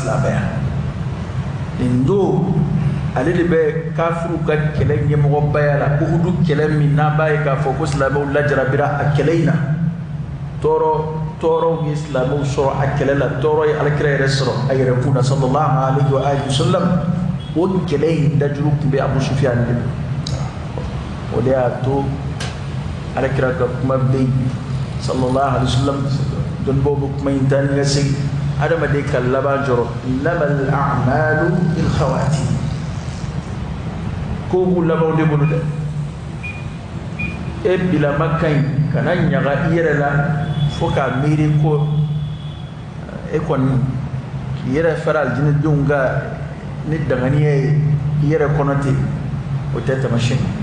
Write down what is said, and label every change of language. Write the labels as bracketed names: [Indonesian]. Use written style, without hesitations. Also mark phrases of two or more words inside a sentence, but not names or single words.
[Bambara] silamɛya nin don ale de bɛ kafiru ka kɛlɛ ɲɛmɔgɔbaya la Uhudu kɛlɛ min n'a b'a ye k'a fɔ ko silamɛw lajarabira a kɛlɛ in na tɔɔrɔw ye silamɛw sɔrɔ a kɛlɛ la tɔɔrɔ ye alakira yɛrɛ sɔrɔ a yɛrɛ kun na [Arabic] صلى الله عليه وعلى آله وسلم [Bambara] o kɛlɛ in dajuru tun bɛ Abu Sufyan de o de y'a to alakira ka kuma bɛ yen [Arabic] صلى الله عليه وسلم [Bambara] dɔnnibaaw bɛ kuma in taa ni ka segin adamaden ka laban jɔrɔ [Arabic] إنما الأعمال بالخواتيم [Bambara] ko b'u labanw de bolo dɛ e bilama ka ɲi kana ɲaga i yɛrɛ la fo k'a miiri ko e kɔni k'i yɛrɛ fara alijinɛdenw ka ni danganiya ye i yɛrɛ kɔnɔ ten o tɛ taamasiyɛn